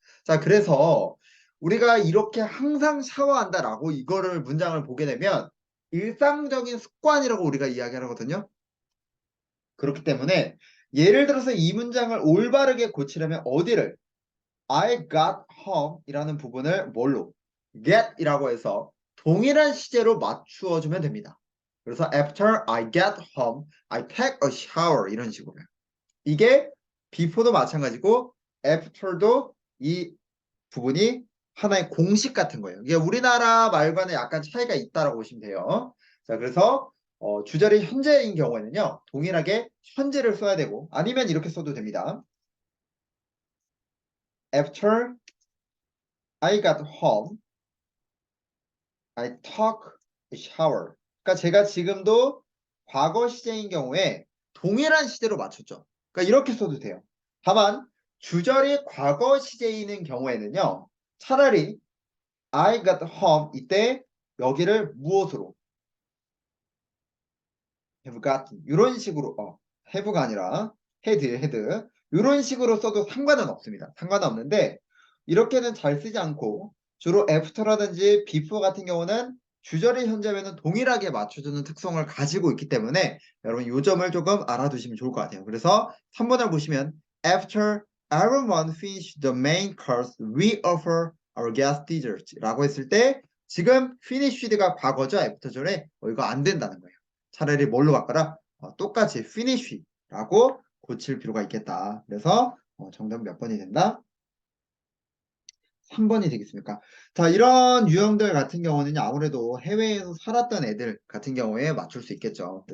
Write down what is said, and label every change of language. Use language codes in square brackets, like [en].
[ko] 자, 그래서 우리가 이렇게 항상 샤워한다라고 이거를 문장을 보게 되면 일상적인 습관이라고 우리가 이야기를 하거든요. 그렇기 때문에 예를 들어서 이 문장을 올바르게 고치려면 어디를 [en] I got home [ko] 이라는 부분을 뭘로 get 이라고 해서 동일한 시제로 맞추어 주면 됩니다. 그래서 [en] after I get home, I take a shower [ko] 이런 식으로요. 이게 before도 마찬가지고 after도 이 부분이 하나의 공식 같은 거예요. 이게 우리나라 말과는 약간 차이가 있다라고 보시면 돼요. 자, 그래서 주절이 현재인 경우에는요. 동일하게 현재를 써야 되고 아니면 이렇게 써도 됩니다. [en] After I got home, I took a shower. [ko] 그러니까 제가 지금도 과거 시제인 경우에 동일한 시제로 맞췄죠. 그러니까 이렇게 써도 돼요. 다만 주절이 과거 시제인 경우에는요. 차라리 [en] I got home [ko] 이때 여기를 무엇으로 [en] have gotten [ko] 이런 식으로 have가 아니라 had 이런 식으로 써도 상관은 없습니다. 상관은 없는데 이렇게는 잘 쓰지 않고 주로 after라든지 before 같은 경우는 주절의 현재면은 동일하게 맞춰주는 특성을 가지고 있기 때문에 여러분 이 점을 조금 알아두시면 좋을 것 같아요. 그래서 3번을 보시면 [en] after everyone finished the main course we offer our guest dessert [ko] 라고 했을 때 지금 finished가 과거죠. after절에 이거 안 된다는 거예요. 차라리 뭘로 바꿔라? 똑같이 finish라고 고칠 필요가 있겠다. 그래서 정답 몇 번이 된다? 3번이 되겠습니까? 자, 이런 유형들 같은 경우는 아무래도 해외에서 살았던 애들 같은 경우에 맞출 수 있겠죠.